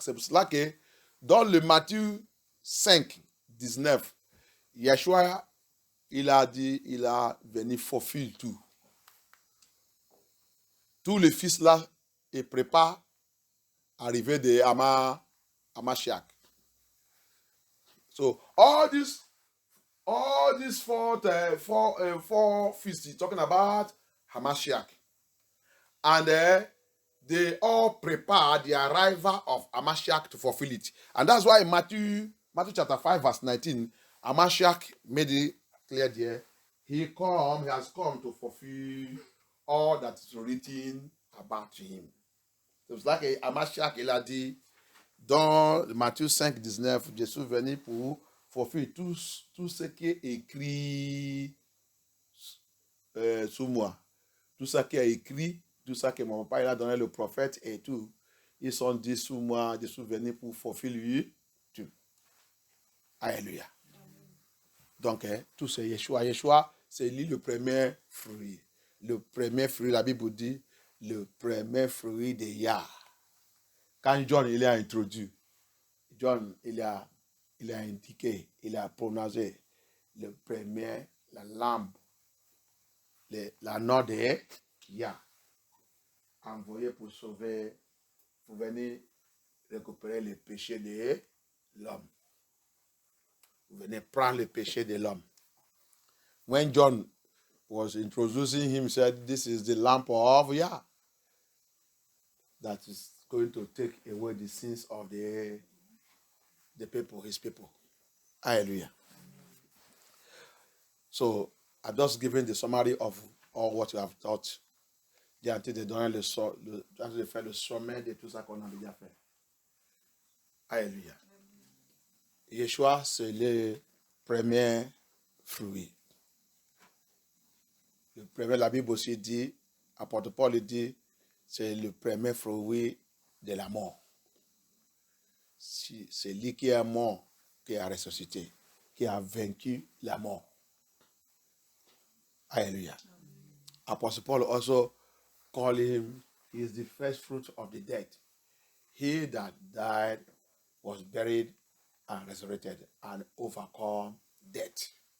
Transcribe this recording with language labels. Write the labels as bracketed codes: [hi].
[fr] C'est pour cela que dans le Matthieu 5, 19, Yeshua, il a dit, il a venu fulfill tout. Tous les fils là, ils préparent l'arrivée de Hamashiach. [en] So all these four feasts is talking about Hamashiach, and they all prepare the arrival of Hamashiach to fulfill it. And that's why in Matthew chapter 5 verse 19, Hamashiach made it clear there. He has come to fulfill all that is written about him. So it's like [fr] Hamashiach, il a dit dans Matthieu 5, 19, Jésus est venu pour fulfill tout ce qui est écrit sous moi. Tout ce qui est écrit, tout ça que mon papa il a donné le prophète et tout. Ils sont dit sous moi, Jésus est venu pour fulfill tout. Alléluia. Donc, tout c'est Yeshua. Yeshua, c'est lui le premier fruit. Le premier fruit, la Bible dit, le premier fruit de Yah. Quand John il a introduit, John il a il a indiqué, il a prononcé le premier, la lampe, la nom de Yah, envoyé pour sauver, pour venir récupérer les péchés de l'homme. Vous venez prendre le péché de l'homme. [en] When John was introducing him, said, "This is the lamp of Yah that is going to take away the sins of the people, his people." Hallelujah. So, I've just given the summary of all what you have taught. [fr] J'ai tenté de donner de faire le sommet de tout ça qu'on a déjà fait. Alléluia. Yeshua, c'est le premier fruit. Le premier, la Bible aussi dit, apôtre Paul dit, c'est le premier fruit de la mort. C'est lui qui est mort, qui a ressuscité, qui a vaincu la mort. Hallelujah. [en] Apostle Paul also called him, he is the first fruit of the dead. He that died was buried and resurrected and overcome death.